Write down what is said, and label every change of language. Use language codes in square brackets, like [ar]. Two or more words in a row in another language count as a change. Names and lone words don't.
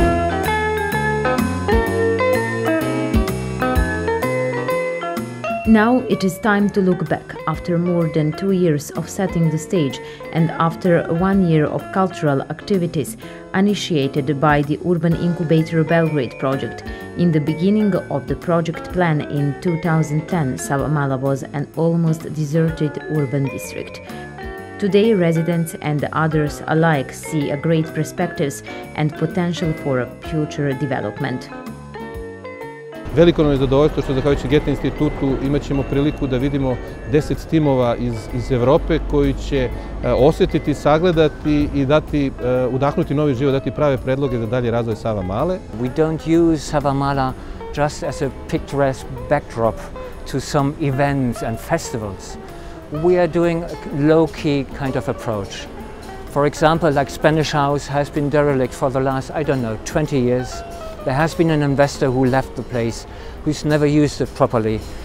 [en] Now it is time to look back after more than 2 years of setting the stage and after 1 year of cultural activities initiated by the Urban Incubator Belgrade project. In the beginning of the project plan in 2010, Savamala was an almost deserted urban district. Today, residents and others alike see a great perspectives and potential for future development. [sr] Veliko nam je zadovoljstvo što zahvaljujući Goethe-Institutu imat ćemo priliku da vidimo 10 timova iz Evrope koji će osjetiti, sagledati i udahnuti novi život, dati prave predloge za dalje razvoj Savamale. [en] We don't use Savamala just as a picturesque backdrop to some events and festivals. We are doing a low-key kind of approach. For example, like Spanish House has been derelict for the last, 20 years. There has been an investor who left the place, who's never used it properly.